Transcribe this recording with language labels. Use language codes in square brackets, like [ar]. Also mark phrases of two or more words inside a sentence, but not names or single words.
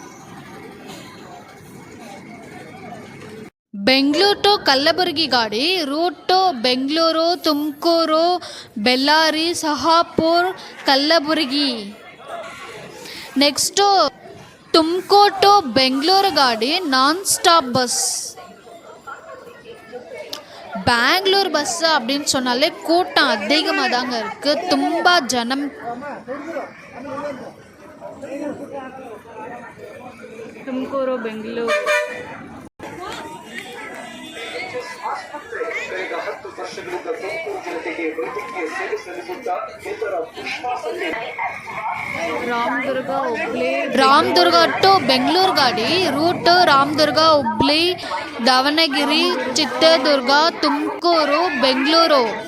[kn] ಬೆಂಗಳೂರು ಟು ಕಲಬುರಗಿ ಗಾಡಿ, ರೂಟು ಬೆಂಗಳೂರು, ತುಮಕೂರು, ಬೆಳ್ಳಾರಿ, ಶಹಾಪುರ, ಕಲಬುರಗಿ. ನೆಕ್ಸ್ಟು ತುಮಕೂರು ಟು ಬೆಂಗಳೂರು ಗಾಡಿ, [en] non stop bus. [ta] பெங்களூர் பஸ் அப்படின்னு சொன்னாலே கூட்டம் அதிகமாக தாங்க இருக்குது. [kn] ತುಂಬ ಜನ ತುಮಕೂರು ಬೆಂಗಳೂರು. ಆಸ್ಪತ್ರೆ ಕಳೆದ 10 ವರ್ಷಗಳಿಂದ ತುಮಕೂರು ಜನತೆಗೆ ವೈದ್ಯಕೀಯ ಸೇವೆ ಸಲ್ಲಿಸುತ್ತಾ ಇತರ ವಿಶ್ವಾಸಕ್ಕೆ ರಾಮದುರ್ಗ ಟು ಬೆಂಗಳೂರು ಗಾಡಿ ರೂಟ್ ರಾಮದುರ್ಗ, ಹುಬ್ಳಿ, ದಾವಣಗೆರೆ, ಚಿತ್ರದುರ್ಗ, ತುಮಕೂರು, ಬೆಂಗಳೂರು.